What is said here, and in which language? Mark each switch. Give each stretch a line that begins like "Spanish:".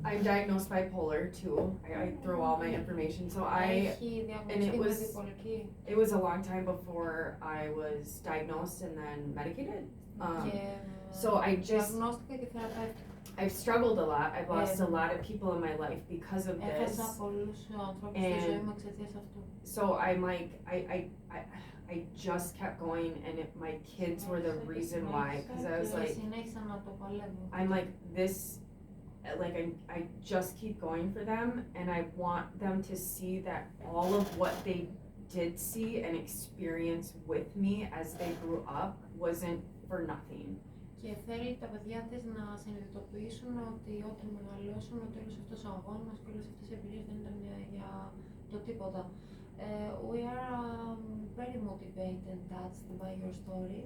English: I'm diagnosed bipolar too. I throw all my information. So
Greek: Έχει διαγνωστεί με διπολική.
English: it was a long time before I was diagnosed and then medicated. So I just
Greek: διαγνώστηκα και θεραπεύτηκα.
English: I've struggled a lot. I've lost a lot of people in my life because of this.
Greek: Έχασα πολλούς ανθρώπους στη ζωή μου εξαιτίας αυτού.
English: So I'm like, I just kept going, and my kids were the reason why. Because I was like,
Greek: συνέχισα να το παλεύω.
English: I'm like this, like I just keep going for them, and I want them to see that all of what they did see and experience with me as they grew up wasn't for nothing.
Greek: Και θέλει τα παιδιά της να συνειδητοποιήσουν ότι όταν μεγαλώσουν, ότι όλος αυτός ο αγώνας και όλες αυτές οι εμπειρίες δεν ήταν για το τίποτα.
English: We are very motivated and touched by your story.